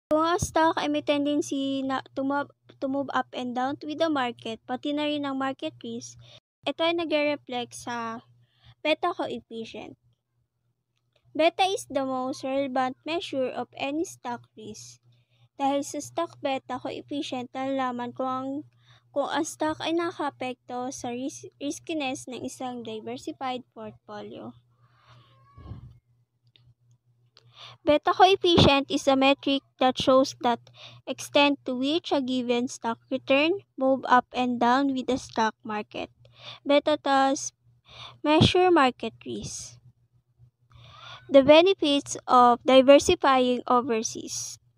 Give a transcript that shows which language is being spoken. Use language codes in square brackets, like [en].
[tl] Kung ang stock ay may tendency na [en] to move up and down with the market, [tl] pati na rin ang market risk, ito ay nagre-reflect sa beta coefficient. [en] Beta is the most relevant measure of any stock risk. [tl] Dahil sa stock beta coefficient, nalalaman kung ang stock ay nakaka-apekto sa riskiness ng isang diversified portfolio. [en] Beta coefficient is a metric that shows the extent to which a given stock return move up and down with the stock market. Beta thus measure market risk. The benefits of diversifying overseas.